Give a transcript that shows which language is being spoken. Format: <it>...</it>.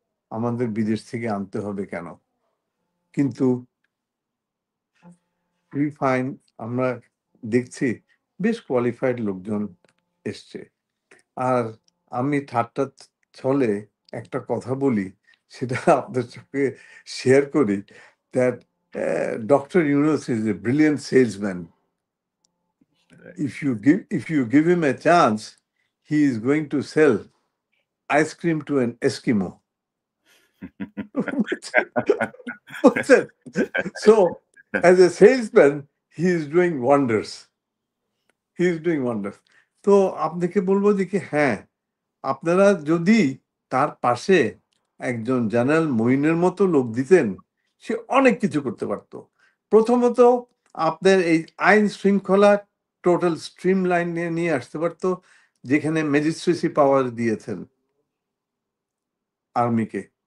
<bn>আমাদের বিদেশ থেকে আনতে হবে কেন? কিন্তু</bn> <en>we find</en> <bn>আমরা দেখছি বেশ কোয়ালিফাইড লোকজন এসছে। আর আমি ঠাট্টা ছলে একটা কথা বলি, সেটা আপনার সঙ্গে শেয়ার করি,</bn> <en>That doctor Yunus is a brilliant salesman. If you give him a chance, he is going to sell ice cream to an Eskimo.</en> <bn>বুঝছেন?</bn> <en>So, as a salesman, he is doing wonders. He is doing wonders.</en> <bn>তো আপনাকে বলবো যে কি, হ্যাঁ, আপনারা যদি তার পাশে একজন জেনারেল মঈনের মতো লোক দিতেন, সে অনেক কিছু করতে পারত। প্রথমত, আপনার এই আইন শৃঙ্খলা টোটাল স্ট্রিম লাইন নিয়ে আসতে পারত, যেখানে ম্যাজিস্ট্রেসি পাওয়ার দিয়েছেন আর্মিকে।</bn>